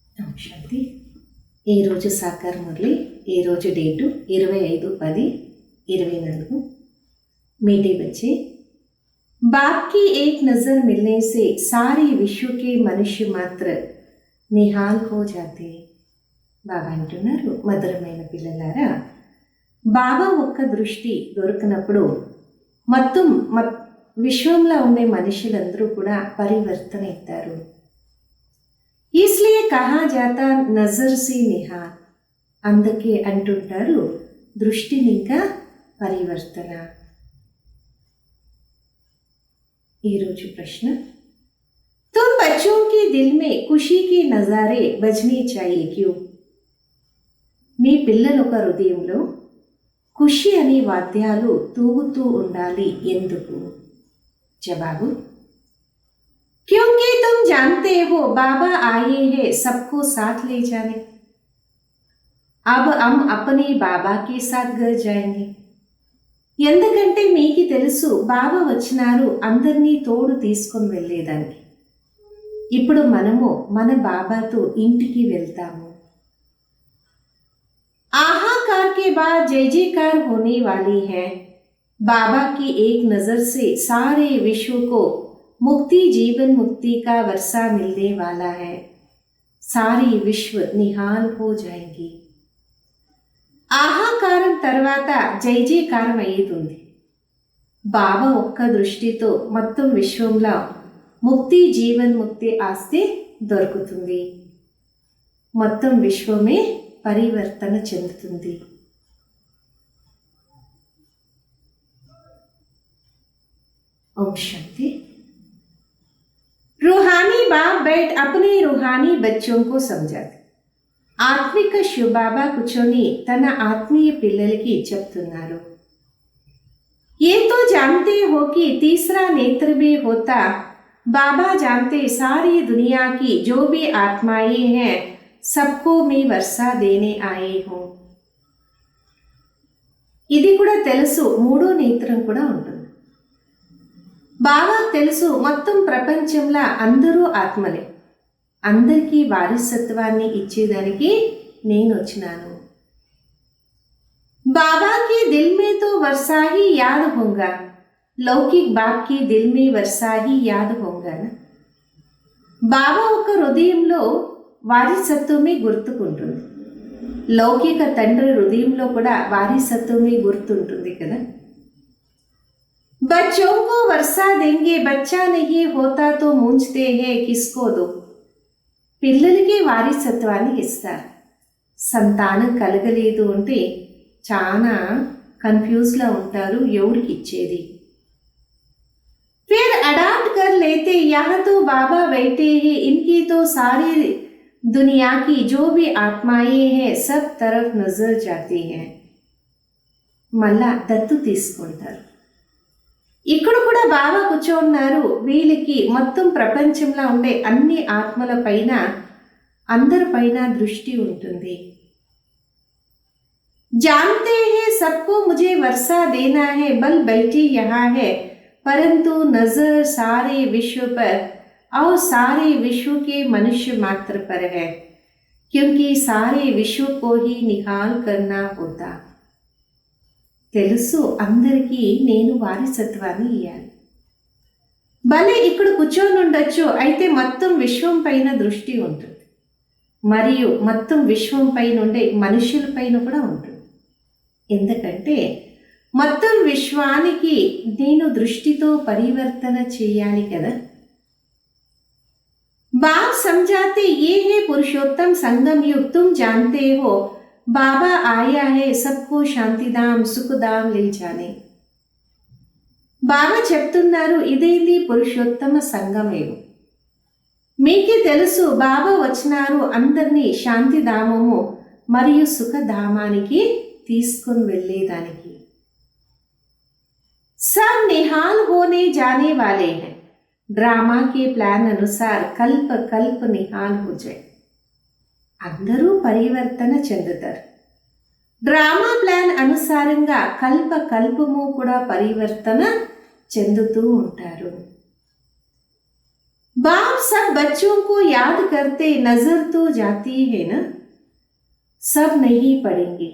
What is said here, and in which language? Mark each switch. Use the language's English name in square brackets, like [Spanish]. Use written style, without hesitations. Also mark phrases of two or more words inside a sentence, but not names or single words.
[Telugu] శాంతి. ఈరోజు సాకార మురళి, ఈరోజు డేటు 25/10/24. [Hindi] मीठे बच्चे, बाप की एक नज़र मिलने से सारे विश्व के मनुष्य मात्र निहाल हो जाते. [Telugu] బాబా అంటున్నారు, మధురమైన పిల్లలారా, బాబా ఒక్క దృష్టి దొరికినప్పుడు మొత్తం విశ్వంలో ఉండే మనుషులందరూ కూడా పరివర్తన అవుతారు. [Hindi] इसलिए कहा जाता नजर से निहाल. [Telugu] అందుకే అంటుంటారు దృష్టిని ఇంకా పరివర్తన. ఈరోజు ప్రశ్న, [Hindi] तुम बच्चों के दिल में खुशी के नजारे बजने चाहिए क्यों? [Telugu] మీ పిల్లల ఒక హృదయంలో ఖుషి అనే వాద్యాలు తూగుతూ ఉండాలి ఎందుకు? జవాబు, [Hindi] क्योंकि तुम जानते हो बाबा आए हैं सबको साथ ले जाने. अब हम अपने बाबा के साथ घर जाएंगे. [Telugu] ఎందుకంటే మీకు తెలుసు బాబా వచ్చినారు అందరినీ తోడు తీసుకొని వెళ్ళేదానికి. ఇప్పుడు మనము మన బాబాతో ఇంటికి వెళ్తాము. [Hindi] आहाकार के बाद जय जयकार होने वाली है. बाबा की एक नजर से सारे विश्व को मुक्ति, जीवन मुक्ति का वर्षा मिलने वाला है. सारी विश्व निहाल हो जाएंगी. [Telugu] ఆహాకారం తర్వాత జై జయకారం అయ్యేది. బాబా ఒక్క దృష్టితో మొత్తం విశ్వంలో ముక్తి, జీవన్ ముక్తి ఆస్తి దొరుకుతుంది. మొత్తం విశ్వమే పరివర్తన చెందుతుంది. ఓం శాంతి. [Hindi] रूहानी बाप बैठ अपने रूहानी बच्चों को समझाते. [Telugu] ఆత్మిక శివబాబా కూర్చొని తన ఆత్మీయ పిల్లలకి చెప్తున్నారు, [Hindi] ये तो जानते हो कि तीसरा नेत्र भी होता. बाबा जानते सारी दुनिया की जो भी आत्माएं हैं सबको मैं वर्षा देने आए हूँ. [Telugu] ఇది కూడా తెలుసు, మూడో నేత్రం కూడా ఉంటుంది. బాబా తెలుసు మొత్తం ప్రపంచంలో అందరూ ఆత్మలే, అందరికీ వారసత్వాన్ని ఇచ్చేదానికి నేను వచ్చినాను. [Hindi] बाबा के दिल में तो वर्षा ही याद होगा. लौकिक बाप की दिल में वर्षा ही याद होगा ना. [Telugu] బాబా ఒక హృదయంలో వారసత్వమే గుర్తుకుంటుంది, లౌకిక తండ్రి హృదయంలో కూడా వారసత్వమే గుర్తుంటుంది కదా. [Hindi] बच्चों को वर्षा देंगे, बच्चा नहीं होता तो मूंझते हैं किसको दो. [Telugu] పిల్లలకి వారసత్వాన్ని ఇస్తారు. సంతానం కలగలేదు అంటే చాలా కన్ఫ్యూజ్లో ఉంటారు, ఎవరికి ఇచ్చేది. [Hindi] फिर अडॉप्ट कर लेते, यहाँ तो बाबा बैठे हैं, इनकी तो सारी दुनिया की जो भी आत्माएं हैं सब तरफ नजर जाती हैं. [Telugu] మళ్ళా దత్తు తీసుకుంటారు. ఇక్కడ కూడా బాబా కూర్చోన్నారు, వీళ్ళకి మొత్తం ప్రపంచంలో ఉండే అన్ని ఆత్మల పైన అందరిపైన దృష్టి ఉంటుంది. [Hindi] जानते हैं सबको मुझे वर्षा देना है, बल बैठी यहाँ है, परंतु नजर सारे विश्व पर और सारे विश्व के मनुष्य मात्र पर है, क्योंकि सारे विश्व को ही निहाल करना होता. [Telugu] తెలుసు అందరికీ నేను వారసత్వాన్ని ఇయ్యాలి. భలే ఇక్కడ కూర్చొని ఉండొచ్చు, అయితే మొత్తం విశ్వం పైన దృష్టి ఉంటుంది, మరియు మొత్తం విశ్వం పైన ఉండే మనుషుల పైన కూడా ఉంటుంది. ఎందుకంటే మొత్తం విశ్వానికి నేను దృష్టితో పరివర్తన చేయాలి కదా. [Hindi] बाप समझाते ये है पुरुषोत्तम संगम युग, तुम जानते हो बाबा आया है सबको శాంతిధాम సుఖధాम ले जाने. [Telugu] బాబా చెప్తున్నారు, ఇదేంది పురుషోత్తమ సంగమేవు. మీకే తెలుసు బాబా వచ్చినారు అందరినీ శాంతిధామము మరియు సుఖధామానికి తీసుకొని వెళ్ళేదానికి. [Hindi] सब निहाल होने जाने वाले हैं. ड्रामा के प्लान अनुसार कल्प कल्प निहाल हो जाए. [Telugu] అందరూ పరివర్తన చెందుతారు. డ్రామా ప్లాన్ అనుసారంగా కల్ప కల్పము కూడా పరివర్తన చెందుతూ ఉంటారు. [Hindi] बाप सब बच्चों को याद करते नजर तो जाती है ना, सब नहीं पढ़ेंगे.